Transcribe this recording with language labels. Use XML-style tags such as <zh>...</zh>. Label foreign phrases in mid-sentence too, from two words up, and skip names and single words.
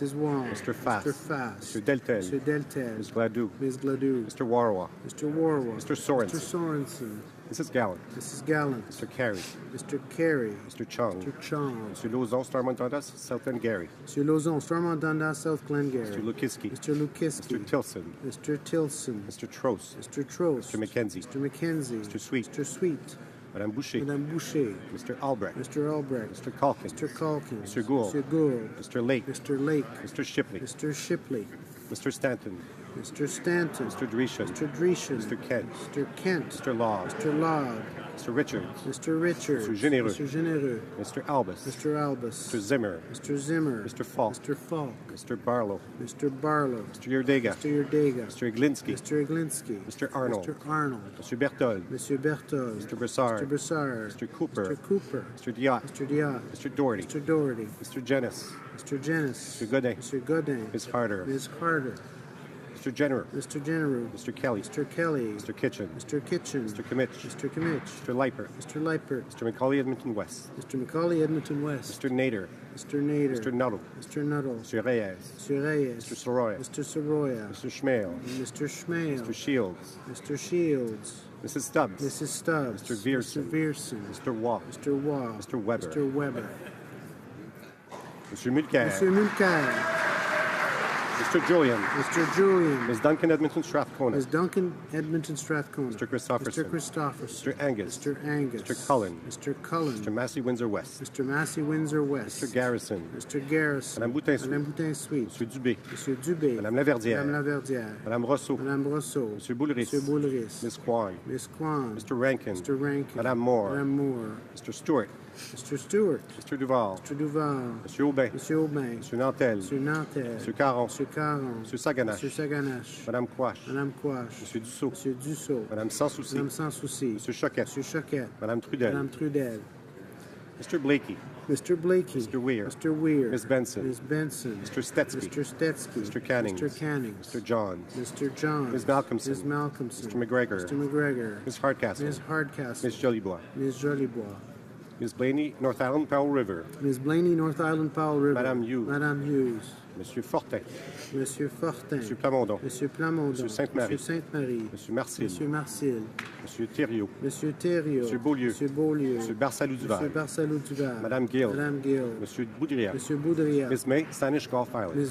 <en>Wong. Mr. Fass. Mr. Fass. Mr. Deltel. Mr. Deltel. Ms. Gladue. Ms. Gladue. Mr. Warwa. Mr. Warwa. Mr. Sorensen. Mr. Sorensen. Mrs. Gallant. Mrs. Gallant. Mr. Carey. Mr. Carey. Mr. Chung. Mr. Chong. Mr. Lozon, Stormont Dundas, South Glengarry. Mr. Lozon, Stormont Dundas, South Glengarry. Mr. Lukiski. Mr. Lukiski. Mr. Tilson. Mr. Tilson. Mr. Trost. Mr. Trost. Mr. McKenzie. Mr. McKenzie. Mr. Sweet. Mr. Sweet. Madame Boucher. Madame Boucher. Mr. Albrecht. Mr. Albrecht. Mr. Calkin. Mr. Calkin. Mr. Gould. Mr. Gould. Mr. Lake. Mr. Lake. Mr. Shipley. Mr. Shipley. Mr. Stanton. Mr. Stanton. Mr. Dreeshen. Mr. Dreeshen. Mr. Kent. Mr. Kent. Mr. Law. Mr. Log. Mr. Richards. Mr. Richards. Mr. Généreux. Mr. Généreux. Mr. Albus. Mr. Albus. Mr. Zimmer. Mr. Zimmer. Mr. Falk. Mr. Falk. Mr. Barlow. Mr. Barlow. Mr. Yerdega. Mr. Yerdega. Mr. Iglinski. Mr. Iglinski. Mr. Arnold. Mr. Arnold. Mr. Berthold. Mr. Berthold. Mr. Broussard. Mr. Broussard. Mr. Cooper. Mr. Cooper. Mr. Diot. Mr. Diot. Mr. Doherty. Mr. Doherty. Mr. Jennis. Mr. Jennis. Mr. Godin. Mr. Godin. Ms. Harder. Ms. Harder. Mr. Jenner. Mr. Jenner. Mr. Kelly. Mr. Kelly. Mr. Kitchen. Mr. Kitchen. Mr. Kimmich. Mr. Kimmich. Mr. Leiper. Mr. Leipert. Mr. Macaulay Edmonton West. Mr. Macaulay Edmonton West. Mr. Nader. Mr. Nader. Mr. Nuttall. Mr. Nuttall. Mr. Reyes. Mr. Reyes. Mr. Soroya. Mr. Soroya. Mr. Schmale. Mr. Schmale. Mr. Shields. Mr. Shields. Mrs. Stubbs. Mrs. Stubbs. Mr. Vierson. Mr. Vierson. Mr. Waugh. Mr. Waugh. Mr. Weber. Mr. Weber. Mr. Mulcair. Mr. Mulcair. Mr. Julian. Mr. Julian. Ms. Duncan Edmonton Strathcona. Ms. Duncan Edmonton Strathcona. Mr. Christopherson. Mr. Christopherson. Mr. Angus. Mr. Angus. Mr. Cullen. Mr. Cullen. Mr. Massey Windsor West. Mr. Massey Windsor West. Mr. Garrison. Mr. Garrison. Madame Boutin-Sweet. Madame Boutin-Sweet. Monsieur Dubé. Monsieur Dubé. Madame Laverdière. Madame Laverdière. Madame Rousseau. Madame Rousseau. Monsieur Boulris. Monsieur Boulris. Ms. Kwan. Miss Kwan. Mr. Rankin. Mr. Rankin. Madame Moore. Madame Moore. Mr. Stewart. Mr. Stewart. Mr. Duval. Mr. Duval. Monsieur Aubin. Monsieur Aubin. Monsieur Nantel. Monsieur Nantel. Monsieur Caron. Monsieur Caron. Monsieur Saganache. Monsieur Saganache. Madame Quash. Madame Quash. Monsieur Dussault. Monsieur Dussault. Madame Sans Souci. Madame Sans Souci. Monsieur Choquette. Monsieur Choquette. Madame Trudel. Madame Trudel. Mr. Blakey. Mr. Blakey. Mr. Weir. Mr. Weir. Ms. Benson. Ms. Benson. Mr. Stetsky. Mr. Stetsky. Mr. Cannings. Mr. Cannings. Mr. Johns. Mr. Johns. Ms. Malcolmson. Ms. Malcolmson. Mr. McGregor. Mr. McGregor. Ms. Hardcastle. Ms. Hardcastle. Ms. Jolibois. Ms. Jolibois. Ms. Blaney, North Island, Powell River. Ms. Blaney, North Island, Powell River. Madame Hughes. Madame Hughes. Monsieur Fortin. Monsieur Fortin. Monsieur Plamondon. Monsieur Plamondon. Monsieur Sainte-Marie. Monsieur Sainte-Marie. Monsieur Marcil. Monsieur Marcil. Monsieur Thériault. Monsieur Thériault. Monsieur Beaulieu. Monsieur Beaulieu. Monsieur Barsalou-Duval. Monsieur Barsalou-Duval. Madame Gill. Madame Gill. Monsieur Boudriat. Monsieur Boudriat. Ms. May, Sanish Gulf Island. Ms.</en>